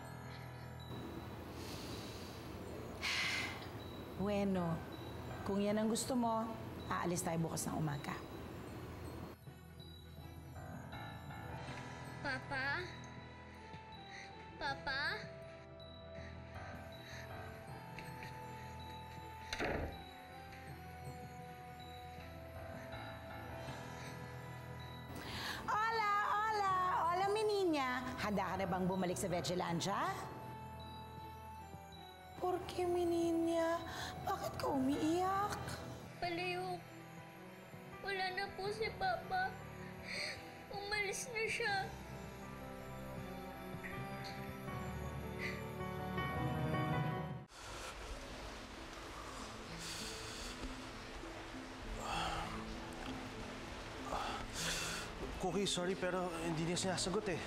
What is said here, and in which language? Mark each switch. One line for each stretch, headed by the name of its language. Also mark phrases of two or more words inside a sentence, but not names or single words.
Filipino: Bueno, kung yan ang gusto mo, aalis tayo bukas ng umaga. Papa? Papa?
Spanish: Hola, mi niña.
Filipino: Handa ka na bang bumalik sa Vigilandia?
Spanish: ¿Por qué, mi niña?
Filipino: Bakit ka umiiyak? Palayok. Wala na po si Papa. Umalis na siya. Cookie, sorry pero hindi niya sinasagot eh.